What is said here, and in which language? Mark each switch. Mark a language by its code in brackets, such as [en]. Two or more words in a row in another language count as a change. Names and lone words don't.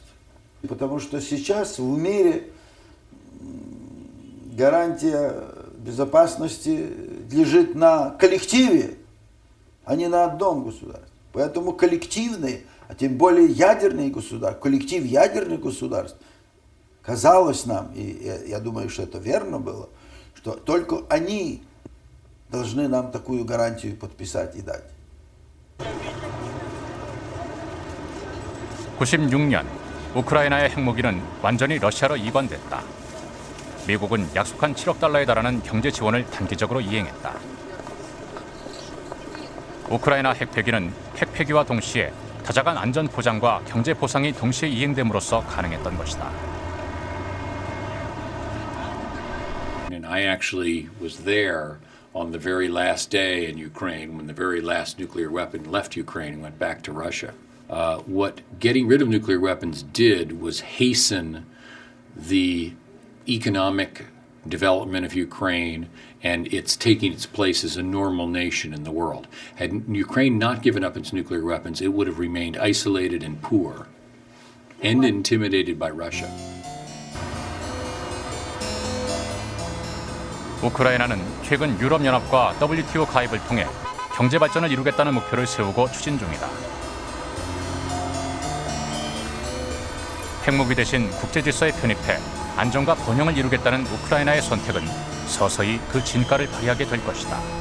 [ru] Потому что сейчас в мире гарантия безопасности лежит на коллективе, а не на одном государстве. Поэтому коллективные, а тем более ядерные государства, коллектив ядерных государств, казалось нам, и я думаю, что это верно было, что только они должны нам такую гарантию подписать и дать. [ko] 96년 우크라이나의 핵무기는 완전히 러시아로 이관됐다. 미국은 약속한 7억 달러에 달하는 경제 지원을 단기적으로 이행했다. 우크라이나 핵폐기는 핵폐기와 동시에 다자간 안전 보장과 경제 보상이 동시에 이행됨으로써 가능했던 것이다. [en] And I actually was there on the very last day in Ukraine when the very last nuclear weapon left Ukraine and went back to Russia. What getting rid of nuclear weapons did was hasten the economic development of Ukraine and its taking its place as a normal nation in the world. Had Ukraine not given up its nuclear weapons, it would have remained isolated and poor and intimidated by Russia. [ko] 우크라이나는 최근 유럽연합과 WTO 가입을 통해 경제 발전을 이루겠다는 목표를 세우고 추진 중이다. 핵무기 대신 국제 질서에 편입해 안정과 번영을 이루겠다는 우크라이나의 선택은 서서히 그 진가를 발휘하게 될 것이다.